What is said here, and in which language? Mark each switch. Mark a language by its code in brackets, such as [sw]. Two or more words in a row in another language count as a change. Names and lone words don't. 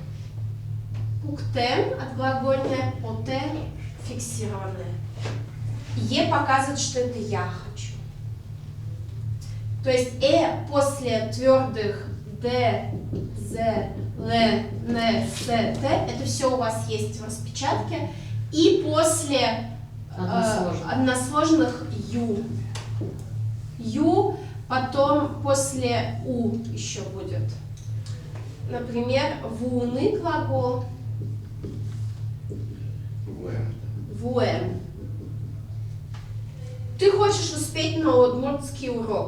[ru] Пухтем от глагольное, поте фиксированное. Е показывает, что это я хочу. То есть после твердых д, з, л, н, с, т, это все у вас есть в распечатке. И после односложных ю. Ю, потом после у еще будет. Например, вуны глагол, вуэм. Ты хочешь успеть на удмуртский урок.